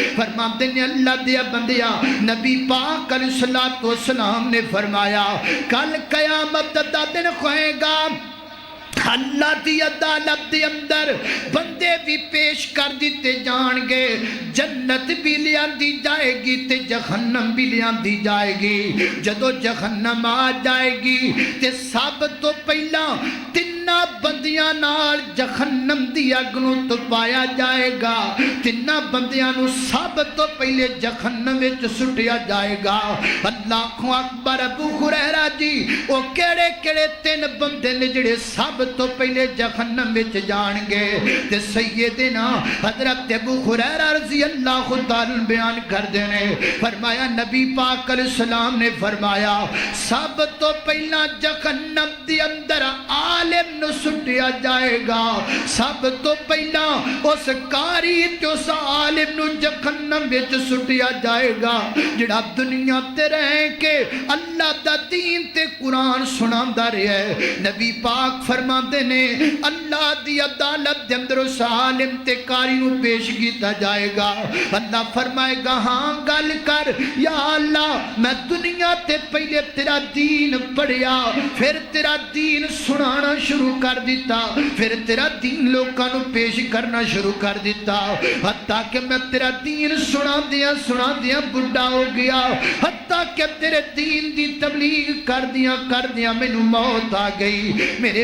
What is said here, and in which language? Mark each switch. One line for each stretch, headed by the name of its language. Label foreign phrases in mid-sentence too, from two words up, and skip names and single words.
Punjabi: فرماندے نے اللہ دے بندیا نبی پاک
Arabic: علیہ الصلوۃ والسلام
Punjabi: نے فرمایا کل قیامت دا دن ہوئے گا، اللہ دی عدالت دے اندر بندے بھی پیش کر دیتے جان گے، جنت بھی لیاندی جائے گی تے جہنم بھی لیاندی جائے گی۔ جدو جہنم آ جائے گی تے سب تو پہلا تنہ بندیاں نال جہنم دی اگ نو تپایا جائے گا، تنہ بندیاں نو سب تو پہلے جہنم وچ سٹیا جائے گا۔
Arabic: اللہ اکبر،
Punjabi: ابو ہریرہ جی او کیڑے کیڑے 3 بندے نے جڑے سب تو پہلے جہنم وچ جان گے تے سیدنا حضرت ابو ہریرہ
Arabic: رضی اللہ تعالی
Punjabi: بیان کر دینے، فرمایا نبی پاک
Arabic: علیہ السلام
Punjabi: نے فرمایا سب تو پہلا جہنم دی اندر عالم نو سٹیا جائے گا، سب تو پہلا اس قاری تے اس عالم نو جہنم وچ سٹیا جائے گا جڑا دنیا تے رہ کے اللہ دا دین تے قرآن سناندا رہیا ہے۔ نبی پاک فرماتے نے اللہ دی عدالت دے اندر اس عالم تے قاری نو پیش کیتا جائے گا، اللہ فرمائے گا ہاں گل کر یا اللہ میں دنیا تے پہلے تیرا دین پڑھیا، پھر تیرا دین سنانا شروع کر دیتا، پھر تیرا دین لوکاں نو پیش کرنا شروع کر دیتا، حتیٰ کہ میں تیرا دین سنا دیا بڑھا ہو گیا، حتیٰ کہ تیرے دین دی تبلیغ کر دیا میں نو موت آ گئی۔